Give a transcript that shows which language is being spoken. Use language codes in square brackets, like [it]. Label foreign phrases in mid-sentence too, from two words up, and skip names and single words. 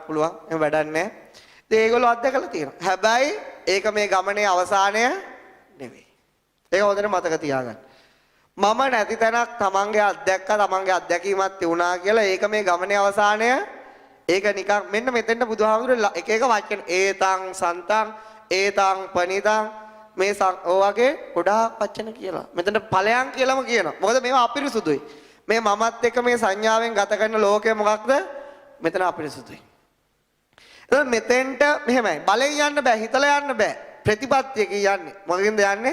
[si] එහෙම වැඩක් නැහැ. ඒගොල්ලෝ අත්දැකලා තියෙනවා. හැබැයි ඒක මේ ගමනේ අවසානය නෙවෙයි. ඒක හොඳට මතක තියාගන්න. මම නැති තැනක් තමන්ගේ තමන්ගේ අත්දැකීමක් තියුණා කියලා ඒක මේ ගමනේ අවසානය. ඒක නිකන් මෙන්න මෙතෙන්ට බුදුහාමුදුරුවෝ එක එක වචන [pi] ඒතං සන්තං ඒතං පනිතං [si] මේ වගේ ගොඩාක් වචන කියලා. මෙතන ඵලයන් කියලාම කියනවා. මොකද මේවා අපිරිසුදුයි. මේ මමත් එක්ක මේ සංඥාවෙන් ගත කරන ලෝකය මොකක්ද? මෙතන අපිරිසුදුයි. එහෙනම් මෙතෙන්ට මෙහෙමයි. බලෙන් යන්න බෑ, හිතලා යන්න බෑ. ප්‍රතිපත්තියකින් යන්නේ. මොකකින්ද යන්නේ?